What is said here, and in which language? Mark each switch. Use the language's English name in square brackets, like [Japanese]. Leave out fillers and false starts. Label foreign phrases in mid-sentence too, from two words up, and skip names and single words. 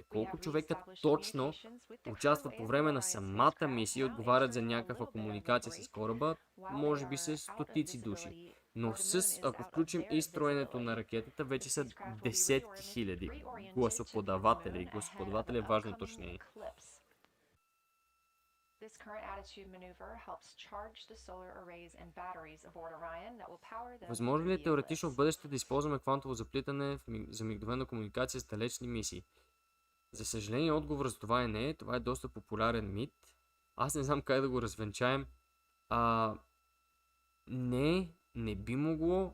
[Bulgarian] Колко човека точно участват по време на самата мисия и отговарят за някаква комуникация с кораба, може би са стотици души. Но ако включим и строенето на ракетата, вече са десетки хиляди гласоподаватели. Гласоподаватели е важно уточнение. [English] This current attitude maneuver helps charge the solar arrays and batteries aboard Orion that will power them. [Bulgarian] Възможно ли е теоретично в бъдеще да използваме квантово заплитане за мигновена комуникация с далечни мисии? За съжаление, отговор за това е не. Това е доста популярен мит. Аз не знам как да го развенчаем. Не би могло.